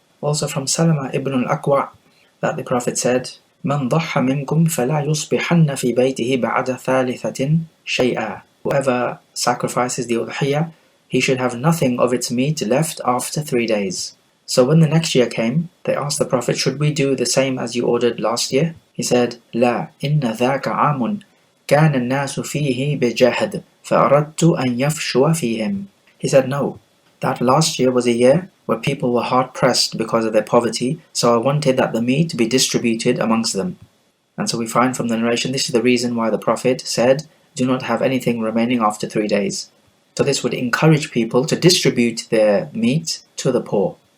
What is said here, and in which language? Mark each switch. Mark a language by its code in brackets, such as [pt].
[en] Also from Salama ibn al-Aqwa, that the Prophet said, [ar] "Man ضحى منكم فلا يصبحن في بيته بعد ثالثة شيئا." [en] Whoever sacrifices the udhiyah, he should have nothing of its meat left after 3 days. So when the next year came, they asked the Prophet, should we do the same as you ordered last year? He said, [ar] لا إن ذاك عام كان الناس فيه بجهد فأردت أن يفشو فيهم. [en] He said, no, that last year was a year where people were hard pressed because of their poverty, so I wanted that the meat be distributed amongst them. And so we find from the narration, this is the reason why the Prophet said, do not have anything remaining after 3 days. So this would encourage people to distribute their meat to the poor.